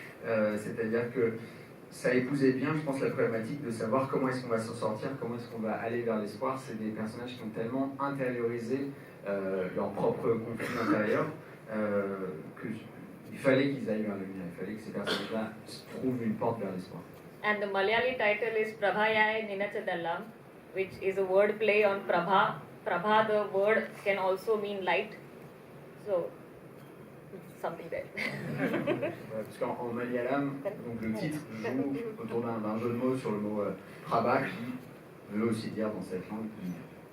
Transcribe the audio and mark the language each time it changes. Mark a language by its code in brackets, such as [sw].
[fr] C'est-à-dire que ça épousait bien, je pense, la problématique de savoir comment est-ce qu'on va s'en sortir, comment est-ce qu'on va aller vers l'espoir. C'est des personnages qui ont tellement intériorisé leur propre conflit intérieur qu'il fallait qu'ils aillent vers le lumière, il fallait que ces personnages-là trouvent une porte vers l'espoir. [en] And the Malayali title is Prabhayai Ninachadallam, which is a word play on Prabha. Prabha, the word, can also mean light. So, something there. [fr] Parce qu'en malayalam, donc le titre joue autour d'un jeu de mots sur le mot Prabha qui veut aussi dire dans cette langue lumière.